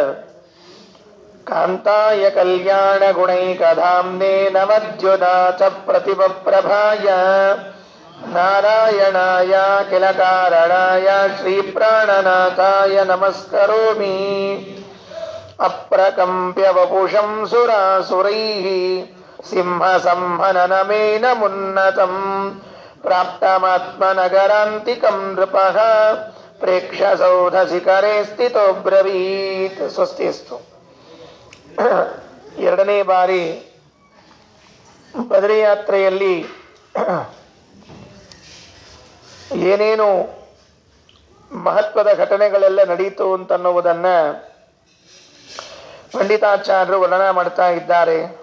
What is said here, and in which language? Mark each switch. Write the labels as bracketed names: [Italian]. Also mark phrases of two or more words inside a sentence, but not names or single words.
[Sanskrit] ಕಾಂತಾಯ ಕಲ್ಯಾಣ ಗುಣೈಕಧಾಮ್ನೇ ನಮದ್ಯುನಾಥ ಪ್ರತಿಭಪ್ರಭಾಯ ನಾರಾಯಣಾಯ ಕಿಲ ಕಾರಣಾಯ ಶ್ರೀಪ್ರಾಣನಾಥಾಯ ನಮಸ್ಕರೋಮಿ ಅಪ್ರಕಂಪ್ಯ ವಪುಷಂ ಸುರಾಸುರೈಃ ಸಿಂಹ ಸಂಹನನಮೇನ ಮುನ್ನತಂ ಪ್ರಾಪ್ತಮಾತ್ಮನಗರಾಂತಿಕಂ ನೃಪಃ ಪ್ರೇಕ್ಷಸೌಧ ಶಿಖರೆ ಸ್ಥಿತೋ ಬ್ರವೀತ್. ಸ್ವಸ್ತಿಸ್ತು. [Kannada] ಎರಡನೇ ಬಾರಿ ಬದರಿಯಾತ್ರೆಯಲ್ಲಿ ಏನೇನು ಮಹತ್ವದ ಘಟನೆಗಳೆಲ್ಲ ನಡೀತು ಅಂತನ್ನುವುದನ್ನ ಪಂಡಿತಾಚಾರ್ಯರು ವರ್ಣನ ಮಾಡ್ತಾ ಇದ್ದಾರೆ.